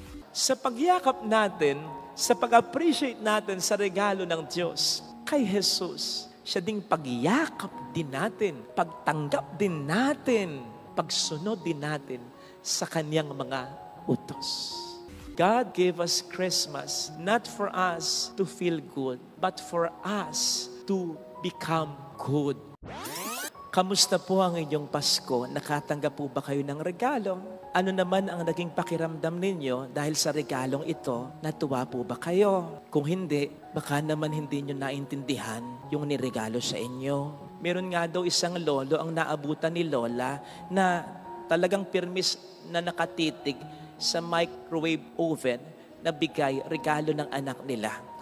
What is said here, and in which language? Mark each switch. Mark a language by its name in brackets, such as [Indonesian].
[Filipino] Sa pagyakap natin, sa pag-appreciate natin sa regalo ng Diyos kay Jesus, siya ding pagyakap din natin, pagtanggap din natin, pagsunod din natin sa kanyang mga utos. [English] God gave us Christmas not for us to feel good, but for us to become good. [Filipino] Kamusta po ang inyong Pasko? Nakatanggap po ba kayo ng regalo? Ano naman ang naging pakiramdam ninyo dahil sa regalong ito? Natuwa po ba kayo? Kung hindi, baka naman hindi nyo naintindihan yung niregalo sa inyo. Meron nga daw isang lolo ang naabutan ni Lola na talagang pirmis na nakatitig sa microwave oven na bigay regalo ng anak nila.